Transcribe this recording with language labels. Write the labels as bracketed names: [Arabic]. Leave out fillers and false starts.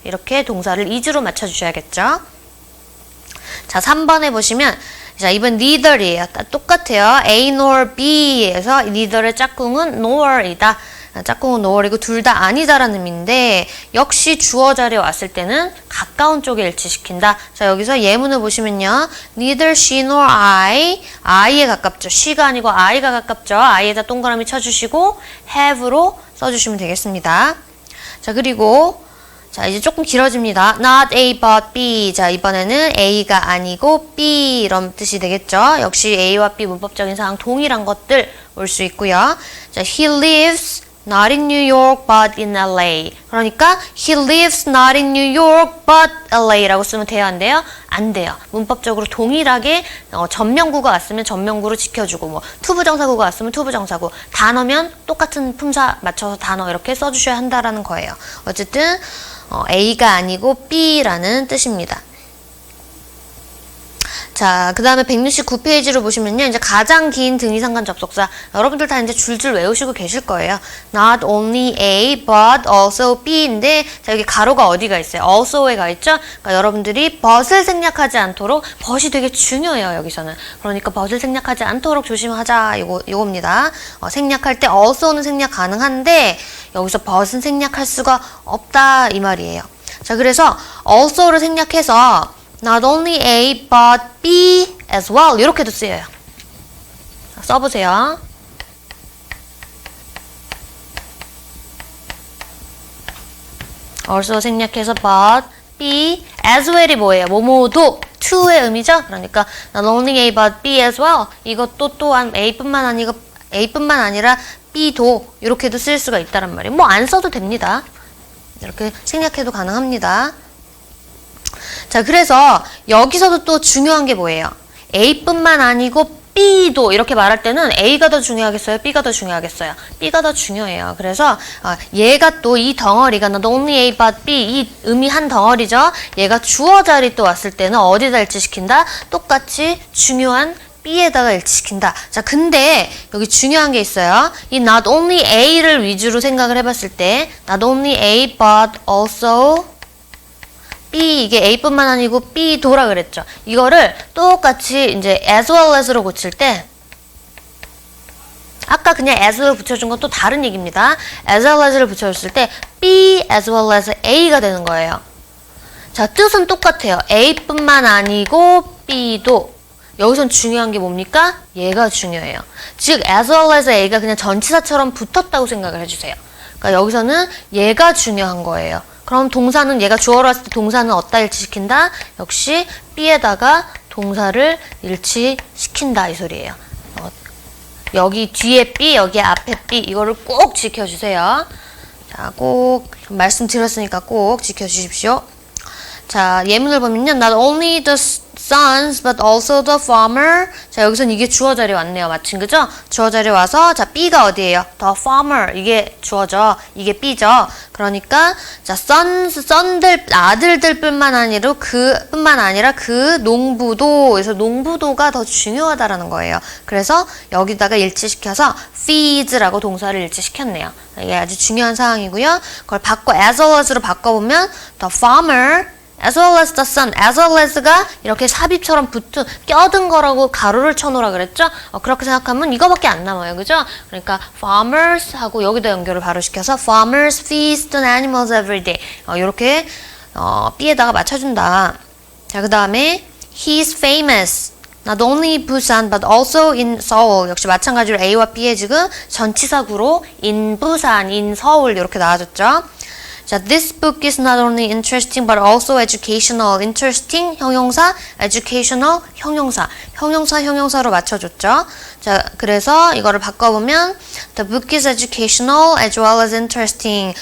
[Korean] 이렇게 동사를 is로 맞춰주셔야겠죠. 자, 3번에 보시면 자, 이번 neither이에요. 똑같아요. A nor B에서 neither의 짝꿍은 nor이다. 짝꿍은 no월이고 둘 다 아니다라는 의미인데 역시 주어 자리에 왔을 때는 가까운 쪽에 일치시킨다. 자, 여기서 예문을 보시면요. [English] Neither she nor I에 [Korean] 가깝죠. she가 아니고 I가 가깝죠. I에다 동그라미 쳐주시고 have로 써주시면 되겠습니다. 자, 그리고 자, 이제 조금 길어집니다. [English] Not A but B. [Korean] 자, 이번에는 A가 아니고 B 이런 뜻이 되겠죠. 역시 A와 B 문법적인 사항 동일한 것들 올 수 있고요. [English] 자, He lives not in New York but in LA. 그러니까 He lives not in New York but LA라고 [Korean] 쓰면 돼요, 안 돼요? 안 돼요. 문법적으로 동일하게 전명구가 왔으면 전명구로 지켜주고 뭐 투부정사구가 왔으면 투부정사구 단어면 똑같은 품사 맞춰서 단어 이렇게 써주셔야 한다라는 거예요. 어쨌든 A가 아니고 B라는 뜻입니다. 자, 그 다음에 169페이지를 보시면요. 이제 가장 긴 등위상관 접속사. 여러분들 다 이제 줄줄 외우시고 계실 거예요. Not only A, but also B인데, 자, 여기 가로가 어디가 있어요? also에 가 있죠? 그러니까 여러분들이 but을 생략하지 않도록, but이 되게 중요해요, 여기서는. 그러니까 but을 생략하지 않도록 조심하자, 요겁니다. 생략할 때 also는 생략 가능한데, 여기서 but은 생략할 수가 없다, 이 말이에요. [English] 자, 그래서 also를 [Korean] 생략해서, [English] Not only A, but B as well. [Korean] 이렇게도 쓰여요. 써보세요. also 생략해서 but, B, as well이 뭐예요? 뭐뭐도, to의 의미죠? [English] 그러니까 not only A, but B as well. [Korean] 이것도 또한 A뿐만 아니라 B도 이렇게도 쓸 수가 있다란 말이에요. 뭐 안 써도 됩니다. 이렇게 생략해도 가능합니다. 자, 그래서 여기서도 또 중요한 게 뭐예요? A뿐만 아니고 B도 이렇게 말할 때는 A가 더 중요하겠어요? B가 더 중요하겠어요? B가 더 중요해요. 그래서 얘가 또 이 덩어리가 not only A but B 이 의미 한 덩어리죠? 얘가 주어 자리 또 왔을 때는 어디다 일치시킨다? 똑같이 중요한 B에다가 일치시킨다. 자, 근데 여기 중요한 게 있어요. 이 not only A를 위주로 생각을 해봤을 때 not only A but also B, 이게 A뿐만 아니고 B도라 그랬죠. 이거를 똑같이 이제 as well as로 고칠 때 아까 그냥 as를 붙여준 건 또 다른 얘기입니다. as well as를 붙여줬을 때 B as well as A가 되는 거예요. 자, 뜻은 똑같아요. A뿐만 아니고 B도. 여기선 중요한 게 뭡니까? 얘가 중요해요. 즉 as well as A가 그냥 전치사처럼 붙었다고 생각을 해주세요. 그러니까 여기서는 얘가 중요한 거예요. 그럼 동사는 얘가 주어로 왔을 때 동사는 어디다 일치시킨다? 역시 B에다가 동사를 일치시킨다 이 소리예요. 여기 뒤에 B, 여기 앞에 B 이거를 꼭 지켜주세요. 자, 꼭 말씀드렸으니까 꼭 지켜주십시오. 자, 예문을 보면요. [English] Not only the sons but also the farmer. [Korean] 자, 여기선 이게 주어 자리에 왔네요. 마침 그죠? 주어 자리에 와서 자, B가 어디예요? [English] The farmer. [Korean] 이게 주어죠. 이게 B죠. 그러니까 자, son들 아들들뿐만 아니라 그 농부도 그래서 농부도가 더 중요하다라는 거예요. 그래서 여기다가 일치시켜서 feeds라고 동사를 일치시켰네요. 이게 아주 중요한 사항이고요. 그걸 바꿔 as well as로 바꿔보면 [English] the farmer as well as the son, [Korean] as well as가 이렇게 삽입처럼 껴든 거라고 가로를 쳐놓으라 그랬죠? 그렇게 생각하면 이거밖에 안 남아요. 그죠? [English] 그러니까 farmers [Korean] 하고 여기다 연결을 바로 시켜서 [English] farmers feed the animals every day. [Korean] 이렇게 B에다가 맞춰준다. 자, 그 다음에 [English] he's famous. Not only Busan but also in Seoul. [Korean] 역시 마찬가지로 A와 B의 지금 전치사구로 in Busan, in 서울 이렇게 나와줬죠. [English] 자, this book is not only interesting but also educational. [Korean] interesting 형용사, educational 형용사. 형용사로 맞춰줬죠. [English] 자, [Korean] 그래서 이거를 바꿔보면 [English] the book is educational as well as interesting.